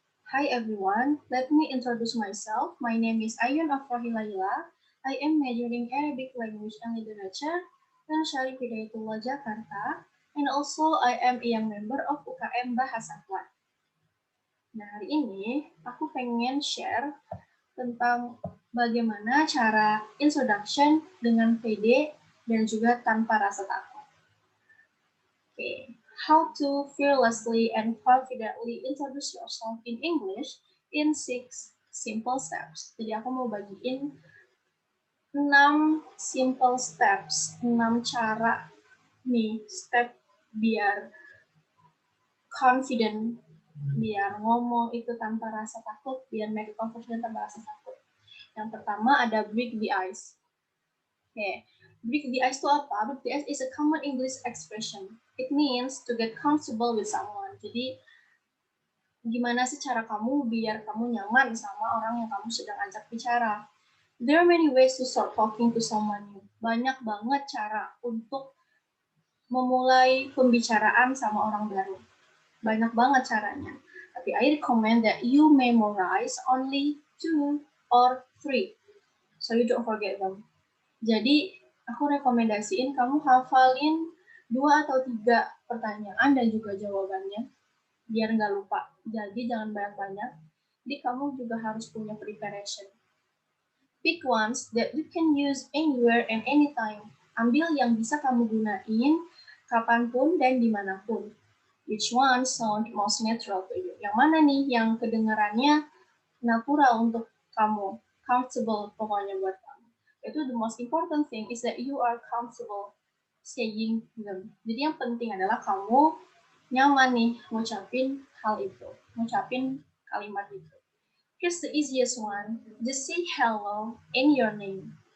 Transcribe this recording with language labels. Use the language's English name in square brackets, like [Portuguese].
[English] Hi everyone, let me introduce myself. My name is Ayun Afrohi Laila. I am majoring Arabic Language and Literature dan Syarif Hidayatullah Jakarta. And also I am a young member of UKM Bahasa Kuat. [Indonesian] Nah, hari ini aku pengen share tentang bagaimana cara introduction dengan pede dan juga tanpa rasa takut. Oke. [English] How to fearlessly and confidently introduce yourself in English in 6 simple steps. [Indonesian] Jadi aku mau bagiin [English] 6 simple steps, [Indonesian] 6 cara nih, step biar confident, biar ngomong itu tanpa rasa takut, biar [English] make conversation [Indonesian] tanpa rasa takut. Yang pertama ada break the ice. Oke, break the ice itu apa? [English] Break the ice is a common English expression. It means to get comfortable with someone. [Indonesian] Jadi gimana sih cara kamu biar kamu nyaman sama orang yang kamu sedang ajak bicara. [English] There are many ways to start talking to someone new. [Indonesian] Banyak banget cara untuk memulai pembicaraan sama orang baru. Banyak banget caranya. Tapi [English] I recommend that you memorize only 2 or 3. So you don't forget them. [Indonesian] Jadi aku rekomendasiin kamu hafalin 2 atau 3 pertanyaan dan juga jawabannya biar nggak lupa. Jadi jangan banyak-banyak. Jadi kamu juga harus punya preparation. [English] Pick ones that you can use anywhere and anytime. [Indonesian] Ambil yang bisa kamu gunain kapanpun dan dimanapun. [English] Which one sound most natural to you? [Indonesian] Yang mana nih yang kedengarannya natural untuk kamu? [English] Comfortable [Indonesian] pokoknya buat kamu. [English] Itu the most important thing is that you are comfortable saying them. [Indonesian] Jadi yang penting adalah kamu nyaman nih ngucapin hal itu, ngucapin kalimat itu. [English] Here's the easiest one. Just say hello in your name.